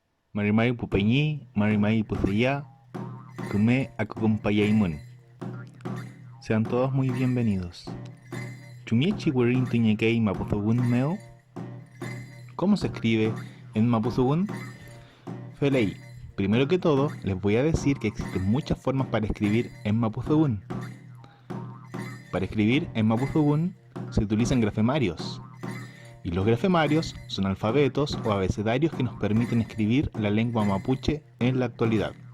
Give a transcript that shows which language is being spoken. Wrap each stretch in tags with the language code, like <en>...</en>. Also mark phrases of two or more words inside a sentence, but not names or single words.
<arn>Marimari pupeñi, marimari puceya, kume akukumpayaimun.</arn> <es>Sean todos muy bienvenidos.</es> <arn>Chumiechi werin tuñekei mapuzugun meo.</arn> <es>¿Cómo se escribe en mapuzugun? Felei, primero que todo les voy a decir que existen muchas formas para escribir en mapuzugun. Para escribir en mapuzugun se utilizan grafemarios. Y los grafemarios son alfabetos o abecedarios que nos permiten escribir la lengua mapuche en la actualidad.</es>